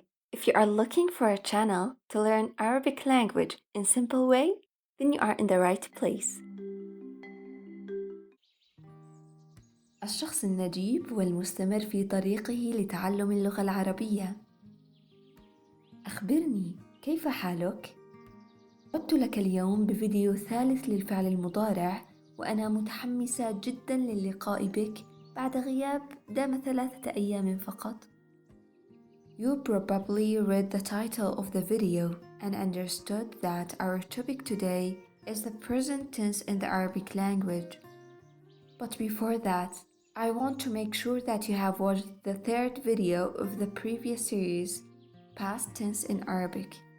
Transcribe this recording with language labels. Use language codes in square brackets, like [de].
[en] If you are looking for a channel to learn Arabic language in simple way, then you are in the right place. [ar] الشخص النجيب والمستمر في طريقه لتعلم اللغة العربية. أخبرني، كيف حالك؟ عدت لك اليوم بفيديو ثالث للفعل المضارع، وأنا متحمسة جدا للقاء بك بعد غياب دام 3 أيام فقط. [en] You probably read the title of the video and understood that our topic today is the present tense in the Arabic language. But before that, I want to make sure that you have watched the third video of the previous series, Past Tense in Arabic.